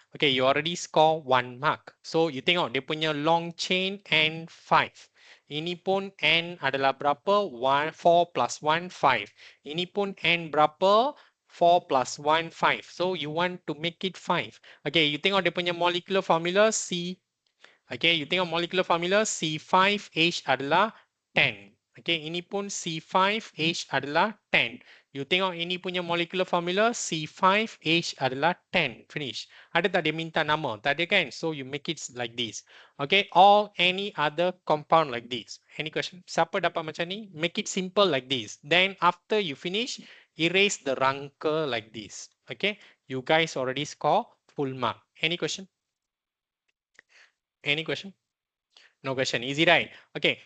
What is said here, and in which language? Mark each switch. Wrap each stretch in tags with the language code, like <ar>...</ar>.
<en>Okay, you already score 1 mark.</en> <ms>So you tengok dia punya long chain and 5. Ini pun N adalah berapa? 4 plus 1, 5. Ini pun N berapa?</ms> <en>4 plus 1, 5. So you want to make it 5.</en> <ms>Okay, you tengok dia punya molecular formula C. Okay, you tengok molecular formula C5H adalah 10. Okay, ini pun C5H adalah 10. You tengok ini punya molecular formula C5H adalah 10. Finish. Ada tak dia minta nama? Tak ada kan?</ms> <en>So you make it like this. Okay, or any other compound like this. Any question?</en> <ms>Siapa dapat macam ni?</ms> <en>Make it simple like this. Then after you finish, erase the rangka like this. Okay, you guys already score full mark. Any question? Any question? No question. Easy, right? Okay.</en>